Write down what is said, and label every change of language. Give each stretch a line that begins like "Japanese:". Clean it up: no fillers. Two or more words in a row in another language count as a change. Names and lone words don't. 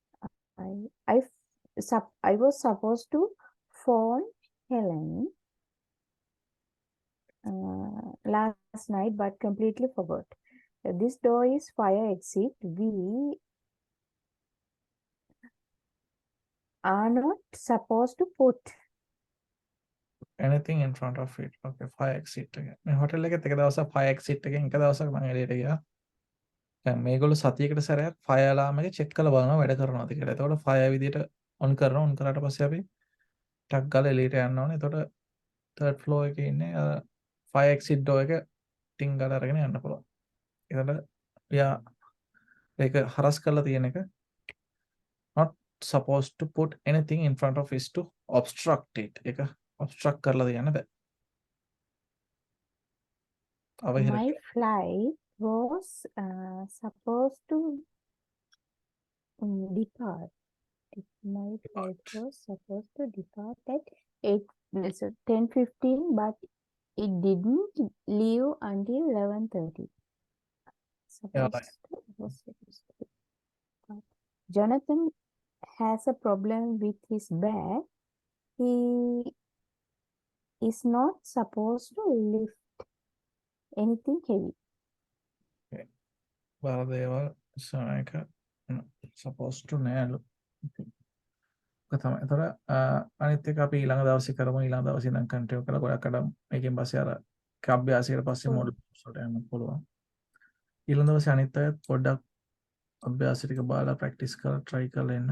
English: I was supposed to phone Helen last night but completely forgot. This door is fire exit. We are not supposed to put Anything in front of it.
Sinhala: Okay,
English: fire exit
Sinhala: එක. මේ හොටල් එකෙත් එක දවසක්
English: fire exit
Sinhala: එකෙන් එක දවසක් මම එළියට ගියා. දැන් මේගොල්ලෝ සතියකට සැරයක්
English: fire alarm
Sinhala: එක check කරලා බලනවා වැඩ කරනවද කියලා. එතකොට fire විදියට on කරනවා. on කරාට පස්සේ අපි ටක් ගාලා එළියට යන්න ඕනේ. එතකොට
English: third floor
Sinhala: එකේ ඉන්නේ
English: fire exit door
Sinhala: එක ටින් ගාලා අරගෙන යන්න පුළුවන්. එතකොට යා ඒක හරස් කරලා තියෙන එක
English: not supposed to put anything in front of is to obstruct it.
Sinhala: ඒක obstruct කරලා තියන්න බෑ.
English: my flight was supposed to depart. My flight was supposed to depart at 10:15, but it didn't leave until 11:30. Was supposed to depart. Jonathan has a problem with his bag. He is not supposed to lift anything heavy.
Sinhala: බරදේවල් සමයක
English: supposed to
Sinhala: නෑලු. ඒක තමයි. එතකොට අනිත් එක අපි ඊළඟ දවසේ කරමු. ඊළඟ දවසේ ඉඳන් කන්ටිනියු කරලා ගොඩක් අඩ මේකෙන් පස්සේ අර අභ්‍යාසයට පස්සේ මොඩල් වලට යන්න පුළුවන්. ඊළඟ දවසේ අනිත් අයත් පොඩ්ඩක් අභ්‍යාස ටික බලලා ප්‍රැක්ටිස් කරලා try කරලා එන්න.